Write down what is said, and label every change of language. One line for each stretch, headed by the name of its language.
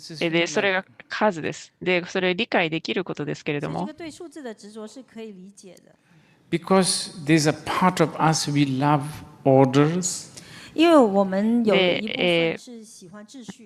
Japanese: で、それが数です。で、それを理解できることですけれども。
English: Because there's a part of us we love orders.
Chinese: 因为我们有一部分是喜欢秩序。